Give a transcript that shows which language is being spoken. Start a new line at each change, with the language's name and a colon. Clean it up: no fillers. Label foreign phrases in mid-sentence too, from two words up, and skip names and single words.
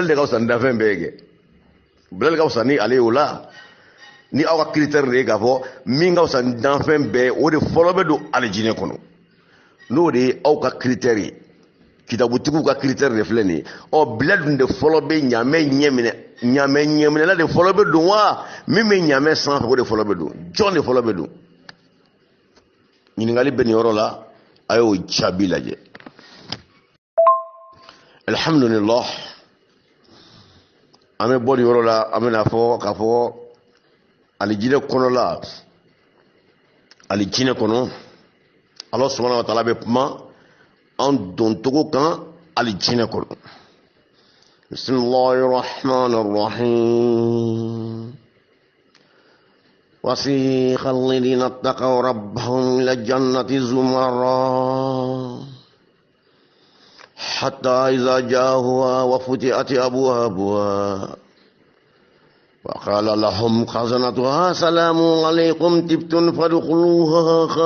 Bambara: de ka fisa ni danfɛn bɛɛ kɛ bilali ka fisa ni ale ye o la ni aw ka critère de ye k'a fɔ min ka fisa ni danfɛn bɛɛ o de fɔlɔ bɛ don alijinɛ kɔnɔ n'o de ye aw ka critère ye kitabutigiw ka critère de filɛ nin ye bilali dun de fɔlɔ bɛ ɲamɛ ɲɛ minɛ ɲamɛ ɲɛminɛla de fɔlɔ bɛ don wa min bɛ ɲamɛ sanfɛ o de fɔlɔ bɛ don jɔn de fɔlɔ bɛ don ɲininkali bɛ nin yɔrɔ la a y'o jaabi lajɛ alhamdulillah an bɛ bɔ nin yɔrɔ la an bɛna fɔ k'a fɔ alijinɛ kɔnɔla alijinɛ kɔnɔ
Arabic: الله سبحانه وتعالى
Bambara: bɛ kuma an doncogo kan alijinɛ kɔnɔ
Arabic: بسم الله الرحمن الرحيم وسيق الذين اتقوا ربهم إلى الجنة زمرا حتى إذا جاءوها وفتحت أبوابها وقال لهم خزنتها سلام عليكم طبتم فادخلوها